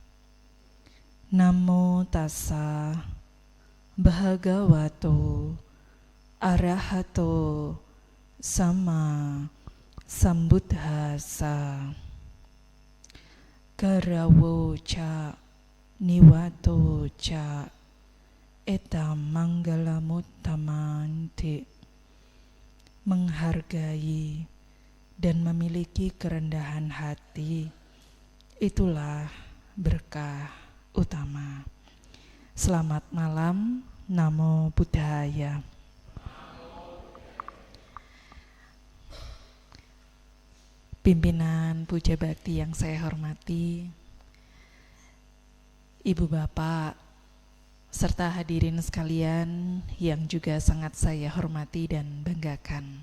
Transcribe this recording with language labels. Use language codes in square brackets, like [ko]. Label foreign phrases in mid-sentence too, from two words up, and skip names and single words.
[pi] Namo tassa bhagavato arahato sama sambuddhassa. Karawo ca niwato ca eta manggalamuttamanti. [id] Menghargai dan memiliki kerendahan hati, itulah berkah utama. Selamat malam, [pi] Namo Buddhaya. [id] Pimpinan Puja Bakti yang saya hormati, Ibu Bapak, serta hadirin sekalian yang juga sangat saya hormati dan banggakan.